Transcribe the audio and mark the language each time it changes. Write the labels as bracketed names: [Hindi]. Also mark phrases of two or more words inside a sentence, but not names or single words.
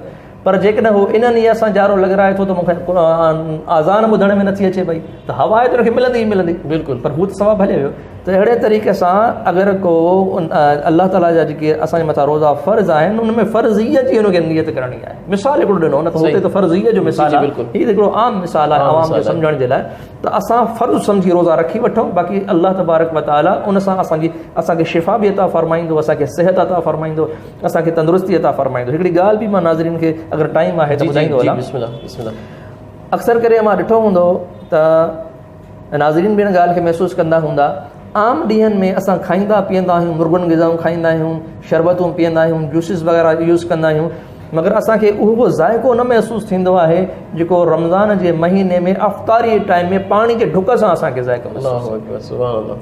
[Sindhi] पर जेकॾहिं हू इन नियत सां जारो लॻाए थो त मूंखे आज़ान ॿुधण में नथी अचे पई, त हवा आहे त हुनखे मिलंदी ई मिलंदी, बिल्कुलु, पर हू त सवाबु हले वियो। त अहिड़े तरीक़े सां अगरि को अल्लाह ताला जा जेके असांजे मथां रोज़ा फ़र्ज़ आहिनि उन में फ़र्ज़ियत जी हुनखे नियत करणी आहे। मिसाल हिकिड़ो ॾिनो न त हुते त फ़र्ज़ियत जो मिसाल आहे, हीअ हिकिड़ो आम मिसाल आहे आवाम खे सम्झण जे लाइ। त असां फ़र्ज़ु सम्झी रोज़ा रखी वठूं, बाक़ी [Arabic] الله تبارك وتعالى [Sindhi] उन सां असांखे शिफ़ा बि अता फ़रमाईंदो, असांखे सिहत अता फ़रमाईंदो, असांखे तंदुरुस्ती अता फ़रमाईंदो। हिकिड़ी ॻाल्हि बि मां नाज़रीन खे अगरि टाइम आहे त ॿुधाईंदो हलां। अक्सर करे मां ॾिठो हूंदो त नाज़रीन बि हिन ॻाल्हि खे महसूसु कंदा हूंदा, आम ॾींहंनि में असां खाईंदा पीअंदा आहियूं, मुर्गनि ग़िज़ाऊं खाईंदा आहियूं, शरबतूं पीअंदा आहियूं, जूसिस वग़ैरह यूज़ कंदा आहियूं, मगर असांखे उहो ज़ाइक़ो न महसूसु थींदो आहे जेको रमज़ान जे महीने में अफ़्तारी टाइम में पाणी जे ढुक सां असांखे ज़ाइक़ो महसूसु।